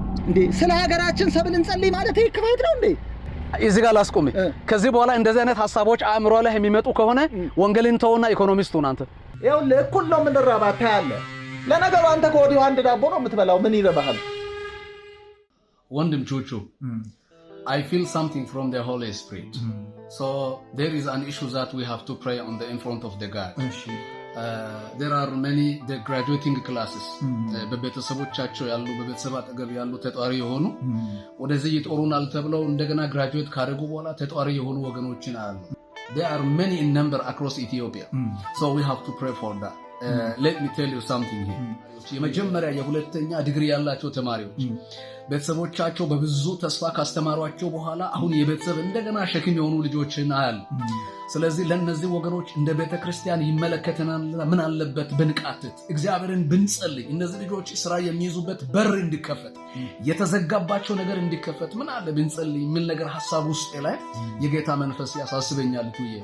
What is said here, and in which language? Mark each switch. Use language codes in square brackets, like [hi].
[am] እንዴ ስለ ሀገራችን ሰብል እንጸልይ ማለት ይሄ ክፋት ነው እንዴ እዚህ ጋር ላስቆም ከዚህ በኋላ እንደዚህ አይነት ሐሳቦች አእምሮ ላይ የሚመጡ ከሆነ ወንጌልን ተውና ኢኮኖሚስት ሁን አንተ ይኸው ለኩል ነው የምንራባ ታያለ ለነገሩ አንተ ከወዲሁ አንድ ዳቦ ነው የምትበላው ምን ይረባሃል [en] ወንድም ቹቹ I feel something from the Holy Spirit. So there is an issue that we have to pray on the in front of the God. There are many the graduating classes. [am] በቤተሰቦቻቸው ያሉ በቤተሰብ አጠገብ ያሉ ተጧሪ የሆኑ ወደዚህ ይጦሩናል ተብለው እንደገና ግራጁዌት ካደረጉ በኋላ ተጧሪ የሆኑ ወገኖችን አሉ [en] There are many in number across Ethiopia. So we have to pray for that. Let me tell you something here. [am] የመጀመሪያ የሁለተኛ ዲግሪ ያላቸው ተማሪዎች ቤተሰቦቻቸው በብዙ ተስፋ ካስተማሯቸው በኋላ አሁን የቤተሰብ እንደገና ሸክም የሆኑ ልጆችን አያል ስለዚህ ለነዚህ ወገኖች እንደ ቤተክርስቲያን ይመለከተናል ምን አለበት ብንቃትት እግዚአብሔርን ብንጸልይ እነዚህ ልጆች ስራ የሚይዙበት በር እንዲከፈት የተዘጋባቸው ነገር እንዲከፈት ምን አለ ብንጸልይ ምን ነገር ሐሳብ ውስጥ ላይ የጌታ መንፈስ ያሳስበኛል ትዬ